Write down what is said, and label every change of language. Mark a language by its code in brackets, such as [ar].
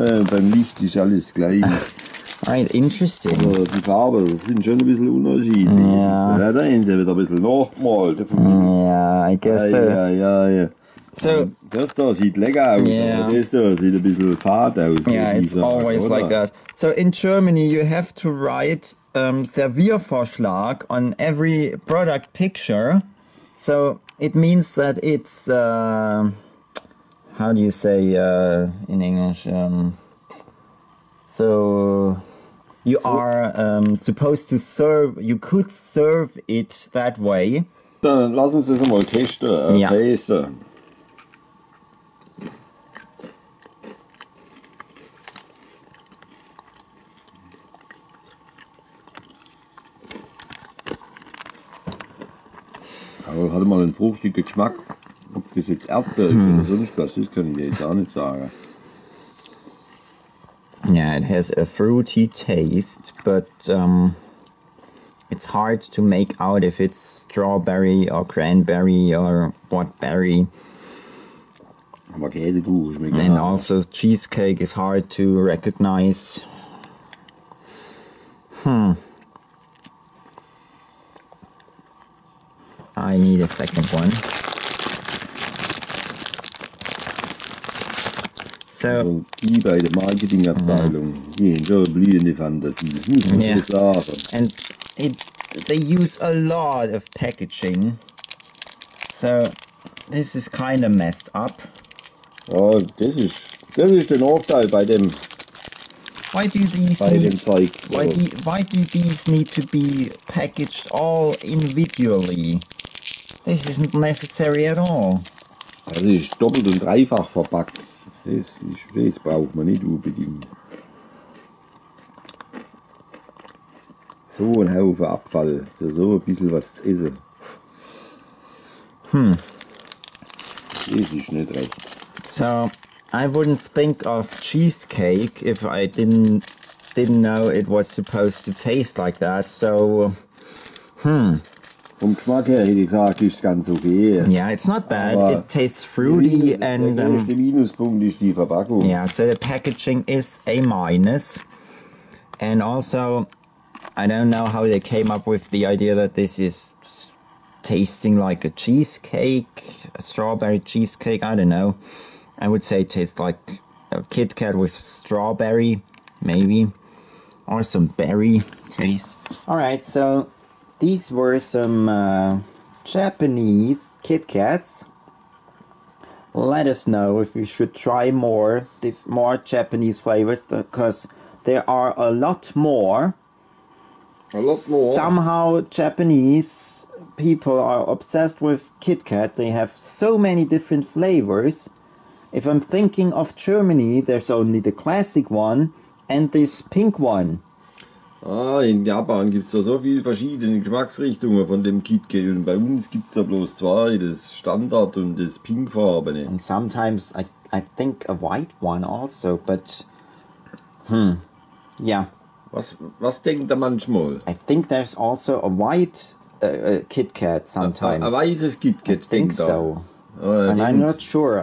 [de] Beim Licht ist alles gleich. [en] Right, interesting. [de] Also die Farben, das sind schon ein bisschen unterschiedlich. Ja. Da haben sie wieder ein bisschen nachgemalt. [en] Ja, I guess so. [de] Ja. So das da sieht lecker aus, aber das da sieht ein bisschen fad aus. [en] Yeah, it's always like that. So in Germany you have to write Serviervorschlag on every product picture. So it means that it's, how do you say in English? So you are supposed to serve, you could serve it that way. [de] Dann lass uns das mal testen. Testen. Aber hat mal einen fruchtigen Geschmack. Ob das jetzt Erdbeer ist oder sonst was, das kann ich dir jetzt auch nicht sagen. [en] Yeah, it has a fruity taste, but it's hard to make out if it's strawberry or cranberry or what berry. [de] Aber Käsekuchen schmeckt. [en] And also cheesecake is hard to recognize. I need a second one. So [de] die bei der Marketingabteilung, die haben schon eine blühende Fantasie, das muss man so sagen. [en] And they use a lot of packaging, so this is kind of messed up. [de] Ja, das ist der Nachteil bei dem. [en] Why do these need to be packaged all individually? This isn't necessary at all. [de] Also ist doppelt und dreifach verpackt. Das braucht man nicht unbedingt. So ein Haufen Abfall, für so ein bisschen was zu essen. Das ist nicht recht. [en] So, I wouldn't think of cheesecake if I didn't know it was supposed to taste like that, so... [de] Vom Geschmack her hätte ich gesagt, ist ganz okay. [en] Yeah, it's not bad. It tastes fruity and... [de] Der größte Minuspunkt ist die Verpackung. [en] Yeah, so the packaging is a minus. And also, I don't know how they came up with the idea that this is tasting like a cheesecake, a strawberry cheesecake, I don't know. I would say it tastes like a KitKat with strawberry, maybe. Or some berry taste. Alright, so... These were some Japanese KitKats. Let us know if we should try more Japanese flavors, because there are a lot more. Somehow Japanese people are obsessed with KitKat. They have so many different flavors. If I'm thinking of Germany, there's only the classic one and this pink one. [de] In Japan gibt es da so viele verschiedene Geschmacksrichtungen von dem KitKat und bei uns gibt es da bloß zwei, das Standard und das pinkfarbene. [en] And sometimes I think a white one also, but yeah. [de] Was denkt er manchmal? [en] I think there's also a white KitKat sometimes. [de] Ein weißes KitKat, [en] I think so. And I'm not sure.